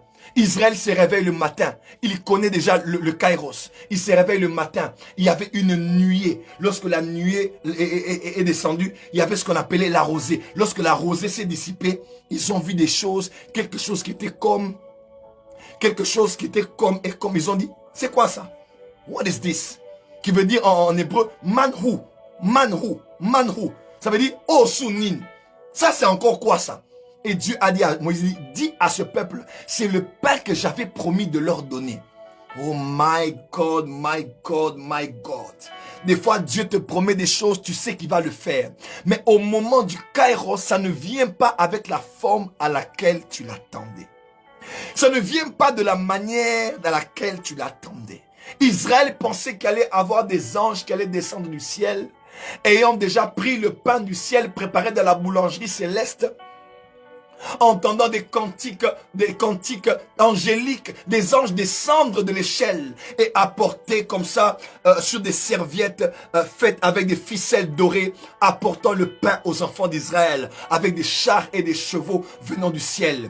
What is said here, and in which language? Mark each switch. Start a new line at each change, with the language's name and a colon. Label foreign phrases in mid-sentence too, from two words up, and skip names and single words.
French: Israël se réveille le matin. Il connaît déjà le kairos. Il se réveille le matin. Il y avait une nuée. Lorsque la nuée est descendue, il y avait ce qu'on appelait la rosée. Lorsque la rosée s'est dissipée, ils ont vu des choses, quelque chose qui était comme, et comme ils ont dit, c'est quoi ça?
English: What is this?
French: Qui veut dire en hébreu, manhu. Ça veut dire, oh sunin. Ça c'est encore quoi ça? Et Dieu a dit à Moïse, dis à ce peuple, c'est le pain que j'avais promis de leur donner.
English: Oh my God, my God, my God.
French: Des fois, Dieu te promet des choses, tu sais qu'il va le faire. Mais au moment du kairos, ça ne vient pas avec la forme à laquelle tu l'attendais. Ça ne vient pas de la manière dans laquelle tu l'attendais. Israël pensait qu'il allait avoir des anges qui allaient descendre du ciel, ayant déjà pris le pain du ciel préparé dans la boulangerie céleste, entendant des cantiques angéliques, des anges descendre de l'échelle et apporter comme ça sur des serviettes faites avec des ficelles dorées, apportant le pain aux enfants d'Israël avec des chars et des chevaux venant du ciel.